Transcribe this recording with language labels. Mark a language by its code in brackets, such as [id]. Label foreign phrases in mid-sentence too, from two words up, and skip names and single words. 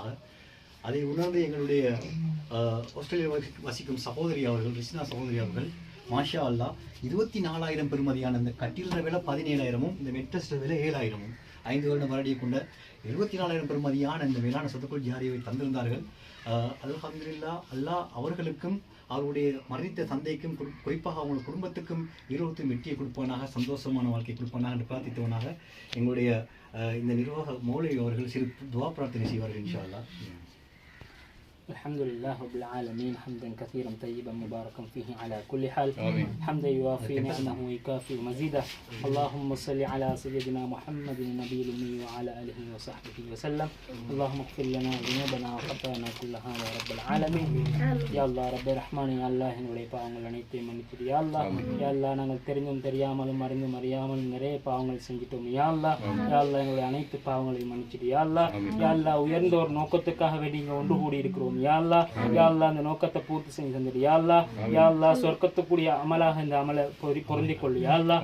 [ta] அதை உணர்ந்து எங்களுடைய ஆஸ்திரேலியா வசிக்கும் சகோதரி அவர்கள், ரிஸ்னா சகோதரி அவர்கள், [ar] ما شاء الله [ta] 24,000 பெறுமதியான இந்த கட்டிலில் விலை 17,000, இந்த மெட்ரஸில் விலை 7,000, 5 வருடம் வரடியை கொண்ட 74,000 பெறுமதியான இந்த மேலான சொத்துக்குள் ஜாரியை தந்திருந்தார்கள். அல்ஹம்துலில்லாஹ், அல்லாஹ் அவர்களுக்கும் அவருடைய மரணித்த தந்தைக்கும் குறிப்பாக அவங்க குடும்பத்துக்கும் இருவருக்கும் வெற்றியை கொடுப்பானாக, சந்தோஷமான வாழ்க்கை கொடுப்பானாக என்று பிரார்த்தித்தவனாக எங்களுடைய இந்த நிர்வாக மௌலவி அவர்கள் சிறு துவா பிரார்த்தனை செய்வார்கள் [ar] إن شاء الله. الحمد لله رب العالمين حمدا كثيرا طيبا مباركا فيه على كل حال. حمدا يوافي نعمه ويكافئ مزيده. اللهم صل على سيدنا محمد النبي الأمي وعلى آله وصحبه وسلم. اللهم اغفر لنا ذنوبنا وخطايانا كلها يا رب العالمين. يا الله رب الرحمن يا الله [ta] என்னுடைய பாவங்கள் அனைத்தையும் மன்னிச்சிடு [ar] يا الله. يا الله, [ta] நாங்கள் தெரிந்தும் தெரியாமலும் அறிந்தும் அறியாமலும் நிறைய பாவங்கள் செஞ்சிட்டோம் [ar] يا الله. يا الله, [ta] எங்களுடைய அனைத்து பாவங்களையும் மன்னிச்சிடு [ar] يا الله. يا الله, [ta] உயர்ந்த ஒரு நோக்கத்துக்காக வேண்டி இங்கே ஒன்று கூடி இருக்கிறோம் [ar] يا الله. يا الله, [ta] அந்த நோக்கத்தை பூர்த்தி செஞ்சு தந்துடு [ar] يا الله. يا الله, [ta] சொர்க்கத்துக்குரிய அமலாக இந்த அமலை பொருந்திக் கொள்ளு [ar] يا الله.